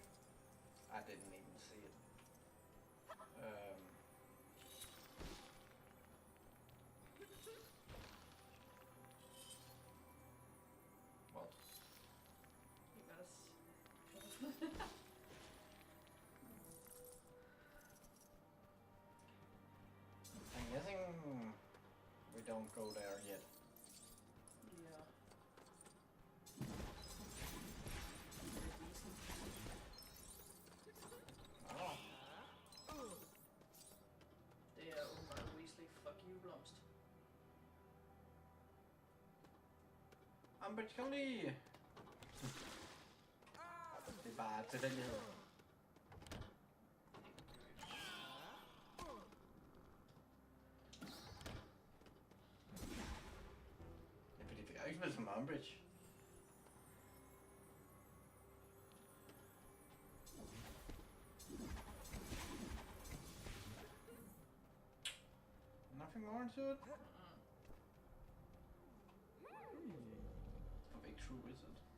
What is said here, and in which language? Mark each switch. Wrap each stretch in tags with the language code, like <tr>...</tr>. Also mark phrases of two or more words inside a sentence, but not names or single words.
<en>I didn't even see it. Well, You got us. I'm guessing we don't go there yet. Yeah. Oh.</en> <da>Det er åbenbart Weasley.</da> <en>Fuck you, blomst.</en> <da>Umbridge, kom lige! Det er bare tilfældighed. Ja, fordi vi har ikke spillet som Umbridge.</da> <en>Nothing more into it? A big true wizard.</en>